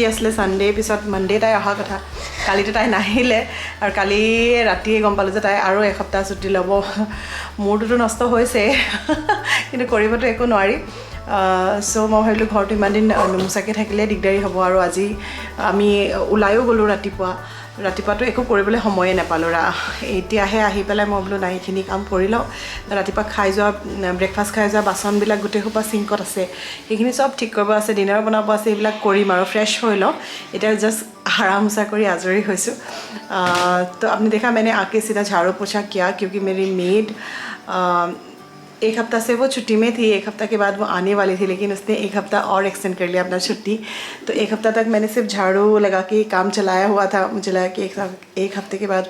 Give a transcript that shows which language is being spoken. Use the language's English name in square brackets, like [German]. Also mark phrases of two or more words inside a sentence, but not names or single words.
[Assamese] আছিলে সানডে পিছত মানডে তাই অহা কথা কালিতো তাই নাহিলে আৰু কালি ৰাতিয়ে গম পালোঁ যে তাই আৰু এসপ্তাহ ছুটি ল'ব মোৰটোতো নষ্ট হৈছে কিন্তু কৰিবতো একো নোৱাৰি সো মই ভাবিলোঁ ঘৰটো ইমান দিন নুমুচাকৈ থাকিলে দিগদাৰী হ'ব আৰু আজি আমি ওলায়ো গ'লোঁ ৰাতিপুৱাটো একো কৰিবলৈ সময়ে নাপালোঁ এতিয়াহে আহি পেলাই মই বোলো নাই এইখিনি কাম কৰি লওঁ ৰাতিপুৱা খাই যোৱা ব্ৰেকফাষ্ট খাই যোৱা বাচনবিলাক গোটেই সোপা চিংকত আছে সেইখিনি চব ঠিক কৰিব আছে ডিনাৰ বনাব আছে এইবিলাক কৰিম আৰু ফ্ৰেছ হৈ লওঁ এতিয়া জাষ্ট आराम কৰি আজৰি হৈছোঁ [Hindi] तो आपने देखा मैंने आके सीधा झाड़ू पोछा किया क्योंकि मेरी मेड एक हफ़्ता से वो छुट्टी में थी एक हफ़्ता के बाद वो आने वाली थी लेकिन उसने एक हफ़्ता और एक्सटेंड कर लिया अपना छुट्टी तो एक हफ़्ता तक मैंने सिर्फ झाड़ू लगा के काम चलाया हुआ था मुझे लगा कि एक हफ़्ते के बाद